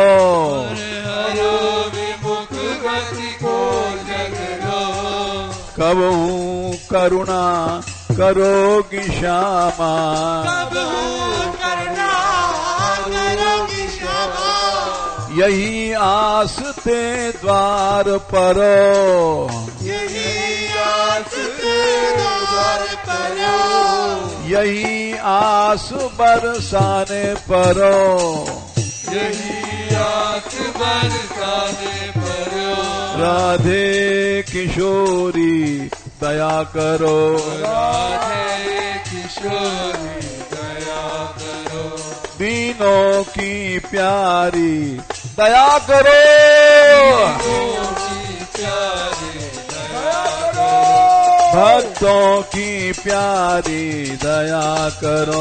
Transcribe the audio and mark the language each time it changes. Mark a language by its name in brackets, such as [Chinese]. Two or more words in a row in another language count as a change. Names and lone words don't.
[Braj] हरो विमुख गति को झगरो, कबहू करुणा करोगी श्यामा, कबहू करुणा करोगी श्यामा, यही आस ते द्वार परो, यही आस तेरे द्वार परो, यही आस बरसाने परो, यही आस बरसाने परो, [Hindi] राधे किशोरी दया करो, राधे किशोरी दया करो, दीनों की प्यारी दया करो, दीनों की प्यारी दया करो, भक्तों की प्यारी दया करो,